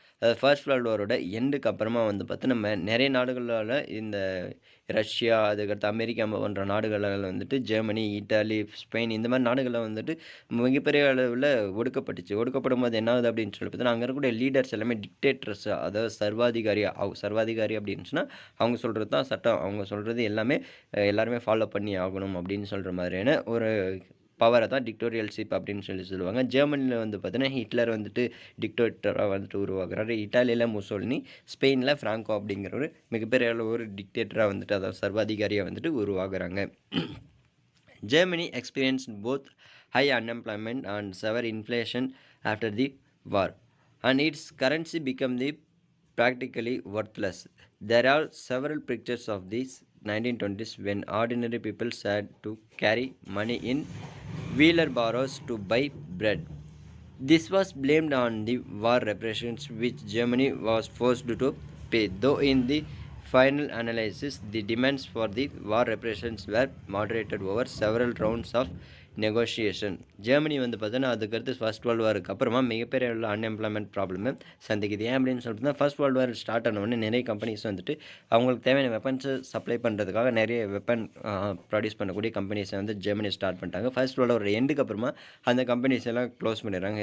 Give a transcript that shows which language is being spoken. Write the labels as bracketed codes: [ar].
[ta] அதாவது first world வாரோட எண்டுக்கு அப்புறமா வந்து பார்த்து நம்ம நிறைய நாடுகளால், இந்த ரஷ்யா, அதுக்கடுத்து அமெரிக்கா போன்ற நாடுகளால் வந்துட்டு ஜெர்மனி, இட்டாலி, ஸ்பெயின் இந்த மாதிரி நாடுகளில் வந்துட்டு மிகப்பெரிய அளவில் ஒடுக்கப்படும் போது என்ன ஆகுது அப்படின்னு சொல்லி பார்த்தீங்கன்னா அங்கே இருக்கக்கூடிய லீடர்ஸ் எல்லாமே டிக்டேட்டர்ஸ், அதாவது சர்வாதிகாரி அப்படின்னு சொன்னால் அவங்க சொல்கிறது தான் சட்டம், அவங்க சொல்கிறது எல்லாமே எல்லாருமே ஃபாலோ பண்ணி ஆகணும் அப்படின்னு சொல்கிற மாதிரியான ஒரு பவரை தான் டிக்டோரியல்ஷிப் அப்படின்னு சொல்லுவாங்க. ஜெர்மனியில் வந்து பார்த்தீங்கன்னா ஹிட்லர் வந்துட்டு டிக்டேட்டராக வந்துட்டு உருவாக்குறாரு. இட்டாலியில் முசோலினி, ஸ்பெயினில் ஃப்ராங்கோ அப்படிங்கிற ஒரு மிகப்பெரிய ஒரு டிக்டேட்டராக வந்துட்டு, அதாவது சர்வாதிகாரியாக வந்துட்டு உருவாக்குறாங்க. [en] Germany experienced both high unemployment and severe inflation after the war, and its currency became practically worthless. There are several pictures of these 1920s when ordinary people had to carry money in wheeler barrows to buy bread. This was blamed on the war reparations which Germany was forced to pay, though in the final analysis the demands for the war reparations were moderated over several rounds of negotiation. [ta] Germany வந்து பார்த்தீங்கன்னா அதுக்கடுத்து first world வாருக்கு அப்புறமா மிகப்பெரிய அளவில் unemployment ப்ராப்ளமே சந்திக்குது. ஏன் அப்படின்னு சொல்லிட்டு ஃபர்ஸ்ட் வேர்ல்டு வார் ஸ்டார்ட் ஆனவுடனே நிறைய கம்பெனிஸ் வந்துட்டு அவங்களுக்கு தேவையான வெப்பன்ஸை சப்ளை பண்ணுறதுக்காக நிறைய வெப்பன் ப்ரொடியூஸ் பண்ணக்கூடிய கம்பெனிஸை வந்து ஜெர்மனி ஸ்டார்ட் பண்ணிட்டாங்க. ஃபர்ஸ்ட் வேர்ல்டு வார் எண்டுக்கு அப்புறமா அந்த கம்பெனிஸ் எல்லாம் க்ளோஸ் பண்ணிடுறாங்க.